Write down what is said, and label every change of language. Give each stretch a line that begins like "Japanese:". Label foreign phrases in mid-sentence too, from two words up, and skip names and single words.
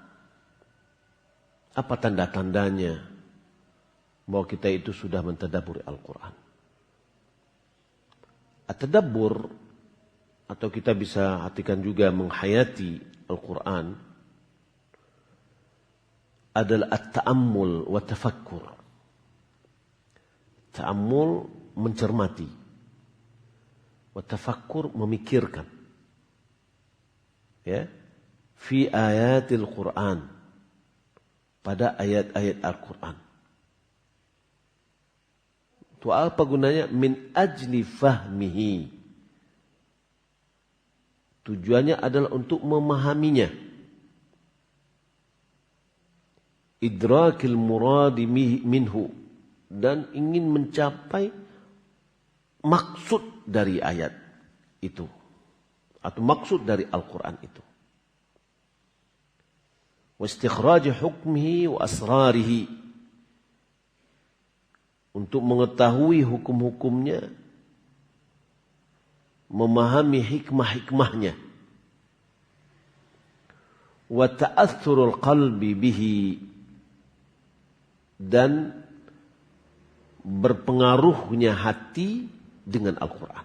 Indonesian: Apa tanda-tandanya bahwa kita itu sudah mentadabburi Al-Quran? At-tadabbur, atau kita bisa artikan juga menghayati Al-Quran, adalah
Arabic: التأمل والتفكر.
Indonesian: Ta'ammul mencermati,
Arabic: وتفكر
Indonesian: memikirkan. Ya,
Arabic: في آيات القرآن,
Indonesian: pada ayat-ayat Al-Quran. Itu apa gunanya?
Arabic: من أجل فهمه.
Indonesian: Tujuannya adalah untuk memahaminya.
Arabic: إدراك المراد منه.
Indonesian: Dan ingin mencapai maksud dari ayat itu. Atau maksud dari Al-Quran itu.
Arabic: واستخراج حكمه وأسراره.
Indonesian: Untuk mengetahui hukum-hukumnya, memahami hikmah-hikmahnya,
Arabic: وتأثر القلب به,
Indonesian: dan berpengaruhnya hati dengan Al-Quran.